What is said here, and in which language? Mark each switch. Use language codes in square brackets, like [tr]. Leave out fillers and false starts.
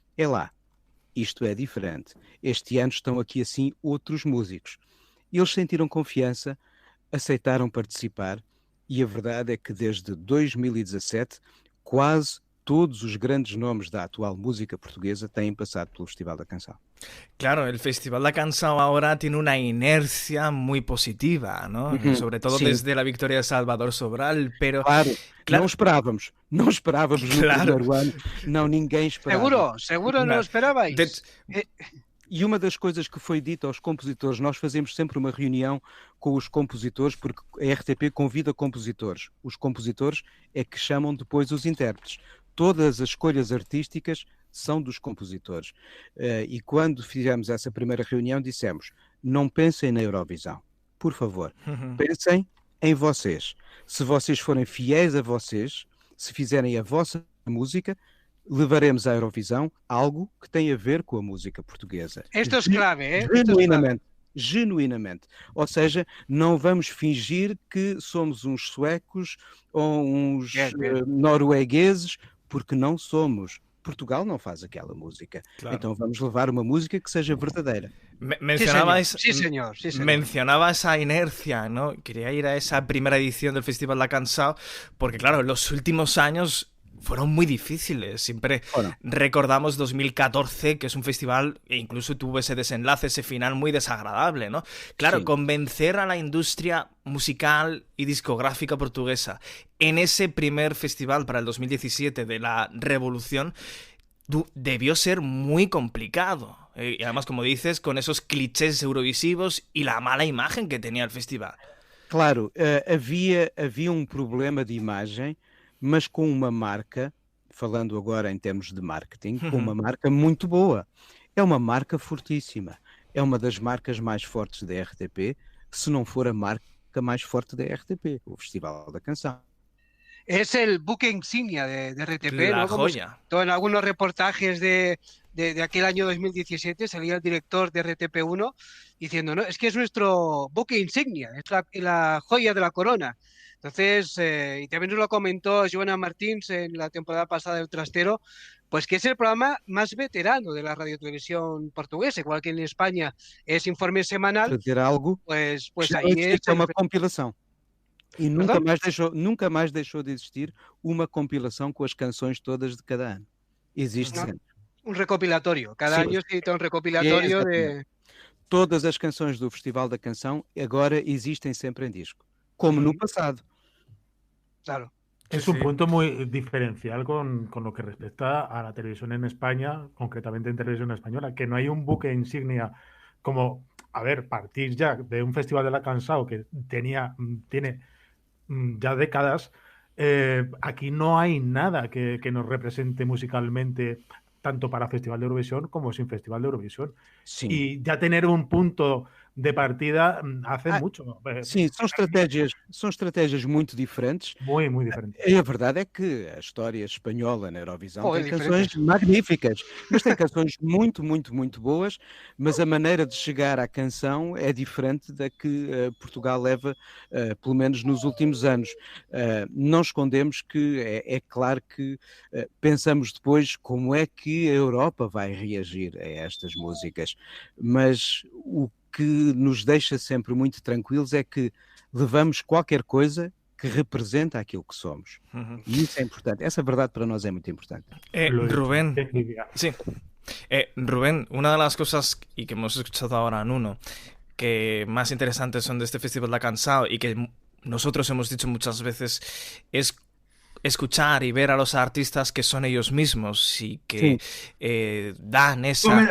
[pt] É lá, isto é diferente. Este ano estão aqui assim outros músicos. Eles sentiram confiança, aceitaram participar e a verdade é que desde 2017 quase todos os grandes nomes da actual música portuguesa têm passado pelo Festival da Canção. [es] Claro, el Festival da Canção ahora tiene una inercia muy positiva, ¿no? Sobre todo Sí. desde la victoria de Salvador Sobral, pero... Claro, Claro. [pt] não esperávamos no [es] Claro. [pt] primeiro ano, não, ninguém esperava. [es] Seguro no Na- lo esperabais. [pt] E uma das coisas que foi dita aos compositores, nós fazemos sempre uma reunião com os compositores, porque a RTP convida compositores. Os compositores é que chamam depois os intérpretes. Todas as escolhas artísticas são dos compositores. E quando fizemos essa primeira reunião, dissemos, não pensem na Eurovisão, por favor, pensem em vocês. Se vocês forem fiéis a vocês, se fizerem a vossa música, levaremos à Eurovisão algo que tem a ver com a música portuguesa. [es] Esto es clave, ¿eh? Esto es clave. [pt] Genuinamente. Ou seja, não vamos fingir que somos uns suecos ou uns noruegueses, porque não somos. Portugal não faz aquela música. Claro. Então vamos levar uma música que seja verdadeira. [es] Sí, señor. Mencionaba esa inercia, ¿no? Quería ir a esa primera edición del Festival da Canção, porque claro, los últimos años fueron muy difíciles. Siempre recordamos 2014, que es un festival e incluso tuvo ese desenlace, ese final muy desagradable, ¿no? Claro, sí. Convencer a la industria musical y discográfica portuguesa en ese primer festival para el 2017 de la Revolución debió ser muy complicado. Y además, como dices, con esos clichés eurovisivos y la mala imagen que tenía el festival. [pt] Claro, havia um problema de imagem, mas com uma marca, falando agora em termos de marketing, com uma marca muito boa. É uma marca fortíssima. É uma das marcas mais fortes da RTP, se não for a marca mais forte da RTP, o Festival da Canção. [es] Es el buque insignia de RTP, La ¿no? Como joya. en algunos reportajes de aquel año 2017 salía el director de RTP1 diciendo, no, es que es nuestro buque insignia, es la joya de la corona. Entonces, y también nos lo comentó Joana Martins en la temporada pasada del Trastero, pues que es el programa más veterano de la radiotelevisión portuguesa, igual que en España es informe semanal. [pt] Para dizer algo, [es] pues [pt] ahí existe uma compilação. E nunca mais deixou de existir uma compilação com as canções todas de cada ano. Existe sempre. [es] Un recopilatorio. Cada año se edita un recopilatorio de... [pt] Todas as canções do Festival da Canção agora existem sempre em disco, como no pasado. [es] Claro. Es un punto muy diferencial con lo que respecta a la televisión en España, concretamente en televisión española, que no hay un buque insignia como, a ver, partir ya de un Festival de la Canção que tiene ya décadas. Aquí no hay nada que nos represente musicalmente, tanto para Festival de Eurovisión como sin Festival de Eurovisión. Sí. Y ya tener un punto de partida hace mucho. [pt] Sim, são estratégias muito diferentes. [es] Muy diferentes. [pt] E a verdade é que a história espanhola na Eurovisão tem canções diferentes. magníficas, mas tem canções muito boas, mas a maneira de chegar à canção é diferente da que Portugal leva, pelo menos nos últimos anos. Não escondemos que é claro que pensamos depois como é que a Europa vai reagir a estas músicas, mas o que nos deixa sempre muito tranquilos é que levamos qualquer coisa que representa aquilo que somos. [es] Y eso es importante. Esa verdad para nosotros es muy importante. Rubén, sí. Rubén, una de las cosas y que hemos escuchado ahora en uno que más interesantes son de este Festival de Cansao y que nosotros hemos dicho muchas veces es escuchar y ver a los artistas que son ellos mismos y que dan esa...